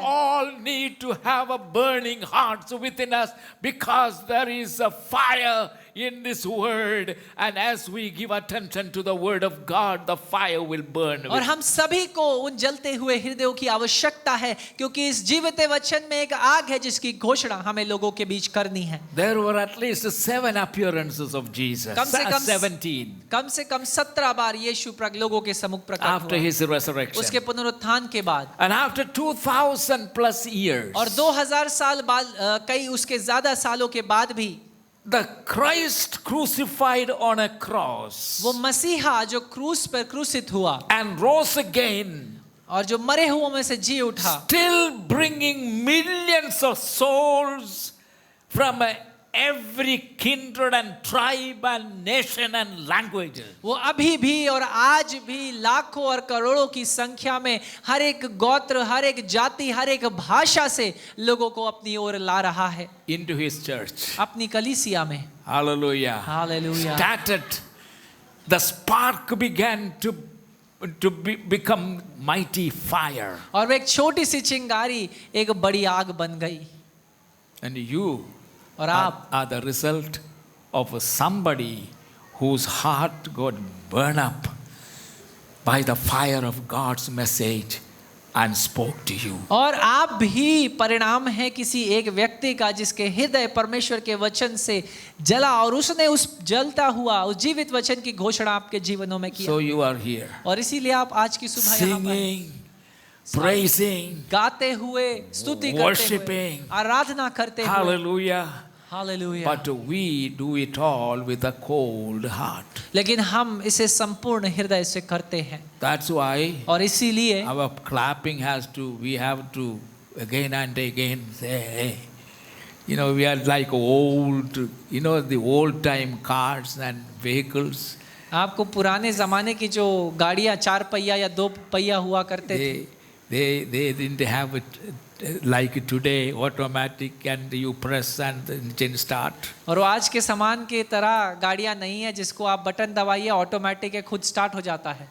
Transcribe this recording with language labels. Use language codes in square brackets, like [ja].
[en] all need to have a burning heart within us because there is a fire in this word, and as we give attention to the word of God, the fire will burn. [hi] और हम सभी को उन जलते हुए हृदयों की आवश्यकता है, क्योंकि इस जीवित वचन में एक आग है जिसकी घोषणा हमें लोगों के बीच करनी है। [en] There were at least 7 appearances of Jesus. [hi] कम से कम 17 बार यीशु लोगों के सम्मुख प्रकट [en] after [hi] हुआ, [en] his resurrection. [hi] उसके पुनरुत्थान के बाद। [en] And after 2000 plus years, [hi] और 2000 साल बाद, कई उसके ज्यादा सालों के बाद भी, [en] the Christ crucified on a cross [hi] वो मसीहा जो क्रूस पर क्रूसित हुआ [en] and rose again, [hi] और जो मरे हुओं में से जी उठा, [en] still bringing millions of souls from every kindred and tribe and nation and languages. [hi] वो अभी भी और आज भी लाखों और करोड़ों की संख्या में हर एक गोत्र, हर एक जाति, हर एक भाषा से लोगों को अपनी ओर ला रहा है, [en] into his church. [hi] अपनी कलीसिया में। [en] Hallelujah. [hi] Hallelujah. [en] Started, the spark began to become mighty fire. [hi] और वो एक छोटी सी चिंगारी एक बड़ी आग बन गई। [en] And you [hi] और आप [en] are the result of somebody whose heart got burned up by the fire of God's message and spoke to you. [hi] और आप भी परिणाम है किसी एक व्यक्ति का जिसके हृदय परमेश्वर के वचन से जला और उसने उस जलता हुआ उस जीवित वचन की घोषणा आपके जीवनों में किया। [en] So you are here, [hi] और इसीलिए आप आज की सुबह यहाँ पर [en] singing, praising, [hi] गाते हुए, स्तुति करते हुए, [en] worshiping. [hi] आराधना करते हुए। [en] hallelujah. [hi] Hallelujah. [en] But we do it all with a cold heart. [hi] लेकिन हम इसे संपूर्ण हृदय से करते हैं। [en] That's why [hi] और इसीलिए [en] our clapping we have to again and again say, hey, we are like old, the old time cars and vehicles. [hi] आपको पुराने जमाने की जो गाड़ियां 4 पहिया या 2 पहिया हुआ करते थे, [en] They didn't have it like today, automatic, and you press and the engine start. [hi] और वो आज के सामान के तरह गाड़ियां नहीं है जिसको आप बटन दबाइए ऑटोमेटिक है खुद स्टार्ट हो जाता है।